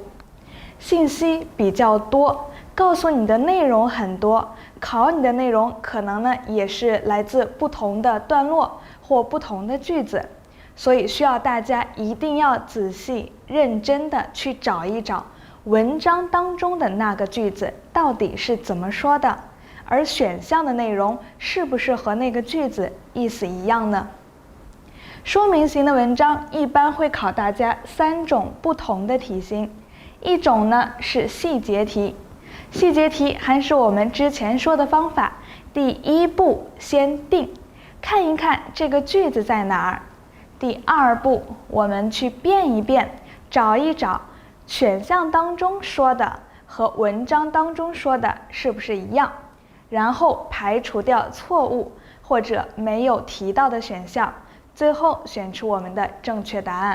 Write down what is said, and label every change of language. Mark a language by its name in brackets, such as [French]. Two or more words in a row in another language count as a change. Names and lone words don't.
[Chinese] 信息比較多，告訴你的內容很多，考你的內容可能呢也是來自不同的段落或不同的句子，所以需要大家一定要仔細認真的去找一找文章当中的那個句子到底是怎麼說的，而選項的內容是不是和那個句子意思一樣呢？說明型的文章一般會考大家3種不同的題型，一種呢是細節題，細節題還是我們之前說的方法，第一步先定，看一看這個句子在哪兒，第2步我們去辨一辨，找一找選項當中說的和文章當中說的是不是一樣，然後排除掉錯誤或者沒有提到的選項，最後選出我們的正確答案。